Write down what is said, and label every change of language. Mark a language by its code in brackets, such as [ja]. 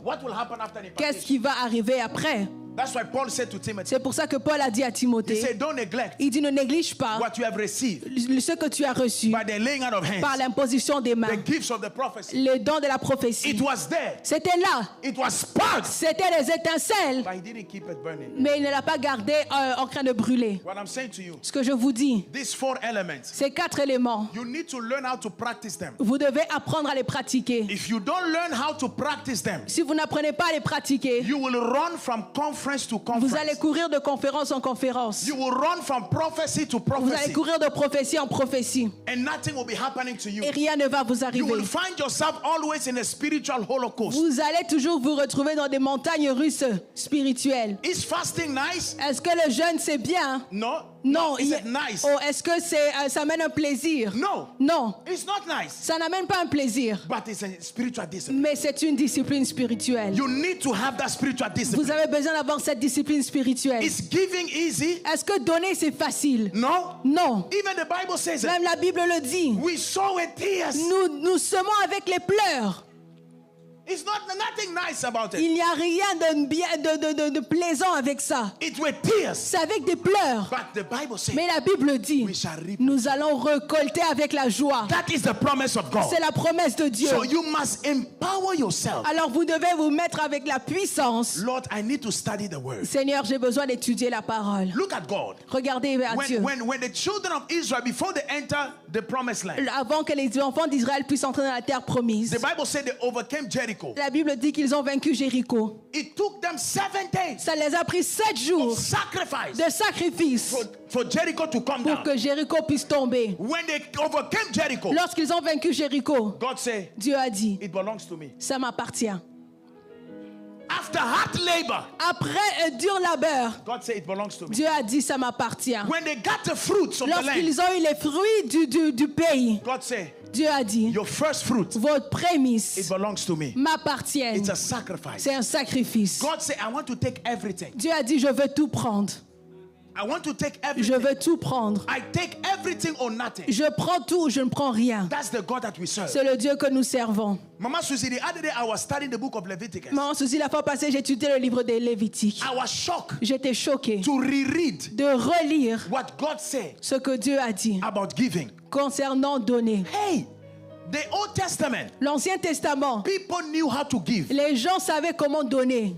[en] What will happen after an [fr] Qu'est-ce [en] impartation? [fr] qui va arriver après? [en] That's why Paul said to Timothy, [fr] C'est pour ça que Paul a dit à [en] he [fr] Timothée, [en] said, don't neglect [fr] il dit ne néglige pas [en] what you have received [fr] ce que tu as reçu [en] by the laying out of [fr] par [en] hands, [fr] l'imposition des [en] the [fr] mains, [en] gifts of the prophecy. [fr] les dons de la prophétie. [en] It was there. [fr] C'était là, [en] It was sparks. [fr] c'était les étincelles, [en] But he didn't keep it burning. [fr] mais il ne l'a pas gardé en train de brûler. [en] What I'm saying to you, [fr] Ce que je vous dis, [en] these four elements, [fr] ces quatre éléments, [en] you need to learn how to practice them. [fr] vous devez apprendre à les pratiquer. [en] If you don't learn how to practice them, [fr] Si vous n'apprenez pas à les pratiquer, [en] you will run from conference to [fr] vous [en] conference. [fr] allez courir de conférence en conférence. [en] You will run from prophecy to [fr] Vous allez [en] prophecy. [fr] courir de prophétie en prophétie. [en] And nothing will be happening to you. [fr] Et rien ne va vous [en] You [fr] arriver. [en] will find yourself always in a spiritual holocaust. [fr] Vous allez toujours vous retrouver dans des montagnes russes spirituelles. [en] Is fasting nice? [fr] Est-ce que le jeûne c'est bien? [en] No. [fr] Non. [en] Is it nice? [fr] Oh, est-ce que ça amène un plaisir? [en] No. [fr] Non. [en] It's not nice. [fr] Ça n'amène pas un plaisir. [en] But it's a spiritual discipline. [fr] Mais c'est une discipline spirituelle. [en] You need to have that spiritual [fr] Vous [en] discipline. [fr] avez besoin d'avoir cette discipline spirituelle. [en] Is giving easy? [fr] Est-ce que donner c'est facile? [en] No. [fr] Non. [en] Even the Bible says it. [fr] Même la Bible le dit. [en] We sow with tears. [fr] Nous semons avec les pleurs. [en] It's nothing nice about it. [fr] Il n'y a rien de plaisant avec ça. [en] It were tears. [fr] C'est avec des pleurs. [en] But the Bible says, [fr] Mais la Bible dit, [en] we shall reap. [fr] nous allons récolter avec la joie. [en] That is the promise of God. [fr] C'est la promesse de Dieu. [en] So you must empower yourself. [fr] Alors vous devez vous mettre avec la puissance. [en] Lord, I need to study the word. [fr] Seigneur, j'ai besoin d'étudier la parole. [en] Look at God. [fr] Regardez à Dieu. [en] When the children of Israel, before they enter the promised land, [fr] Avant que les enfants d'Israël puissent entrer dans la terre promise, [en] the Bible said they overcame Jericho. [fr] la Bible dit qu'ils ont vaincu Jéricho. [en] It took them 7 days [fr] Ça les a pris 7 jours [en] of sacrifice [fr] de sacrifice [en] for Jericho to come [fr] pour [en] down. [fr] que Jéricho puisse tomber. [en] When they overcame Jericho, [fr] Lorsqu'ils ont vaincu Jéricho, [en] God said, [fr] Dieu a dit, [en] it belongs to me. [fr] ça m'appartient. [en] After hard labor, [fr] Après un dur labeur, [en] God said, it belongs to me. [fr] Dieu a dit, ça m'appartient. [en] When they got the fruits of the land, [fr] Lorsqu'ils ont eu les fruits du pays, [en] God said, [fr] Dieu a dit, [en] your first fruit, [fr] votre [en] it [fr] prémisse [en] belongs to me. [fr] m'appartient. [en] It's a sacrifice. [fr] C'est un sacrifice. [en] God said, I want to take everything. [fr] Dieu a dit, je veux tout prendre. [en] I want to take [fr] Je [en] everything. [fr] veux tout prendre. [en] I take everything or nothing. [fr] Je prends tout, je ne prends rien. [en] That's the God that we serve. [fr] C'est le Dieu que nous servons. [en] Mama Susie, the other day I was studying the book of Leviticus. [fr] Maman Suzy, la fois passée, j'ai étudié le livre des Lévitiques. [en] I was shocked [fr] J'étais choquée [en] to reread [fr] de relire [en] what God said [fr] ce que Dieu a dit [en] about giving. [fr] concernant donner. [en] Hey, the Old Testament, [fr] L'Ancien Testament, [en] people knew how to give. [fr] les gens savaient comment donner.